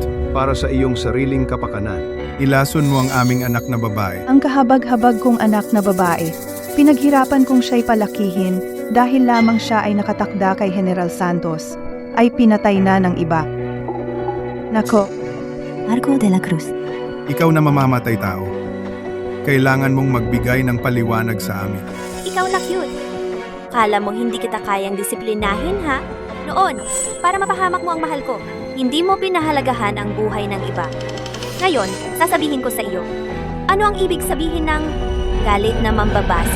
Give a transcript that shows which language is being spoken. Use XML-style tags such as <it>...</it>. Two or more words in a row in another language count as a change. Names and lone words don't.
<tl>Para sa iyong sariling kapakanan. Ilason mo ang aming anak na babae. Ang kahabag-habag kong anak na babae, pinaghirapan kong siya'y palakihin dahil lamang siya ay nakatakda kay General Santos, ay pinatay na ng iba. Nako, Marco de la Cruz. Ikaw na mamamatay tao. Kailangan mong magbigay ng paliwanag sa amin. Ikaw na cute. Kala mo hindi kita kayang disiplinahin, ha? Noon, para mapahamak mo ang mahal ko, hindi mo pinahalagahan ang buhay ng iba. Ngayon, sasabihin ko sa iyo, ano ang ibig sabihin ng galit na mambabasa?</tl>